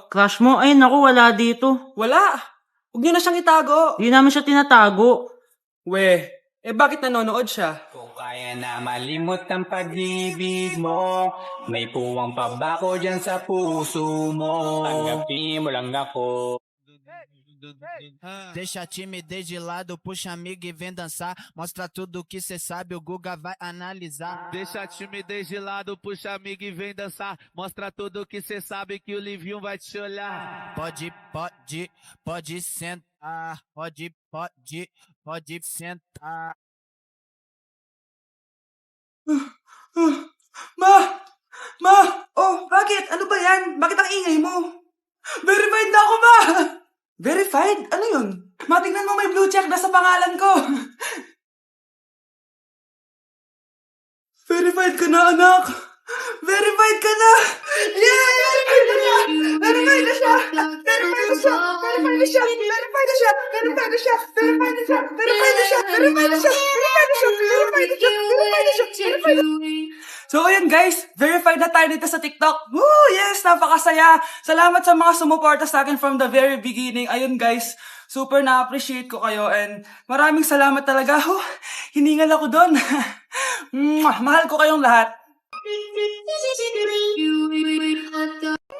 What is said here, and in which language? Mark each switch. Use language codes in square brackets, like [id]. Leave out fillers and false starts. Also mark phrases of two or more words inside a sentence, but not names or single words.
[tl] Crush mo? Ay, naku, wala dito. Wala! Huwag niyo na siyang itago! Hindi namin siya tinatago. We, bakit nanonood siya? Kung kaya na malimot ang pag-ibig mo, may puwang pa ba ko dyan sa puso mo? Tanggapin mo lang ako. [pt] Deixa a timidez de lado, puxa amigo e vem dançar. Mostra tudo que cê sabe, o Guga vai analisar. Deixa a timidez de lado, puxa amigo e vem dançar. Mostra tudo que cê sabe que o Livinho vai te olhar. Pode sentar. Pode sentar. [tl] Ma! Oh, bakit? Ano ba yan? Bakit ang ingay mo? Verified na ako, Ma! Verified? Ano yun? Matignan mo may blue check na sa pangalan ko. Verified ka na, anak. Verified ka na. Yay! Verified na siya. Verified na siya. Verified na siya. Verified na siya. Verified na siya. Verified na siya. Verified na siya. Verified na siya. Verified na siya. Verified na siya. Verified na siya. Verified na siya. Verified na siya. So, ayun guys, verified na tayo dito sa TikTok. Woo! Yes, napakasaya. Salamat sa mga sumuporta sa akin [en] from the very beginning. [tl] Ayun guys, super na-appreciate ko kayo and maraming salamat talaga. Hiningal ako doon. Mahal ko kayong lahat.